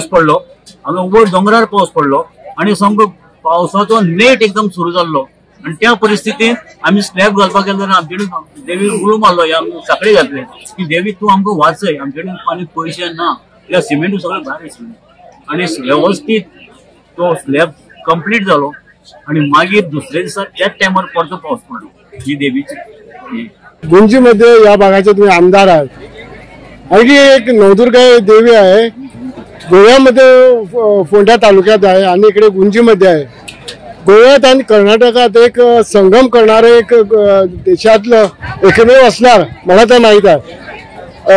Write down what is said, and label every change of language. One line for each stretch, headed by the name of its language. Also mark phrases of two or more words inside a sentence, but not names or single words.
Konkani: पडलो, हांगा वयर दोंगरार पावस पडलो आणि सामको पावसाचो नेट एकदम सुरू जाल्लो आणि त्या परिस्थितीत आम्ही स्लॅब घालपाक गेलो जाल्यार आमचे देवी उळू मारलो, साखळी घातले की देवी तूं आमकां वाचय, आमचे कडेन पाणी पयशे ना, कित्याक सिमेंट सगळें भायर आशिल्लें आणि वेवस्थीत तो स्लॅब कंप्लीट जालो आणि मागीर दुसऱ्या दिसा त्याच टायमार परतो पावस पडलो.
Marathi: ही देवीची गुंजी मध्ये या भागाचे तुम्ही आमदार आहात. आणखी एक नवदुर्गा देवी आहे, गोव्यामध्ये फोंडा तालुक्यात आहे आणि इकडे गुंजीमध्ये आहे. गोव्यात आणि कर्नाटकात एक संगम करणारे एक देशातलं एकमेव असणार मला तर माहित आहे.